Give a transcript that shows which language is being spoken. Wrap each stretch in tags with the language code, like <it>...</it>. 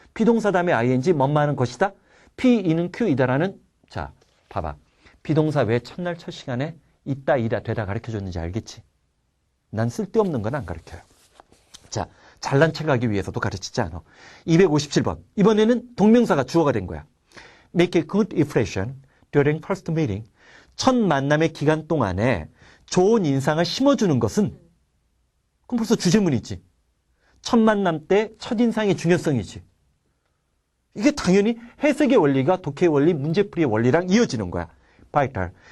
<ko>비동사 다음에 ing 뭐뭐 하는 것이다. P는 Q이다라는 자 봐봐. 비동사 왜 첫날 첫 시간에 있다 이다 되다 가르쳐줬는지 알겠지? 난 쓸데없는 건 안 가르쳐요. 자, 잘난 척하기 위해서도 가르치지 않아. 257번. 이번에는 동명사가 주어가 된 거야.</ko> <en>Make a good impression during first meeting.</en> <ko>첫 만남의 기간 동안에 좋은 인상을 심어주는 것은 그럼 벌써 주제문이지. 첫 만남 때 첫인상의 중요성이지. 이게 당연히 해석의 원리가 독해의 원리, 문제풀이의 원리랑 이어지는 거야. 바이탈.</ko>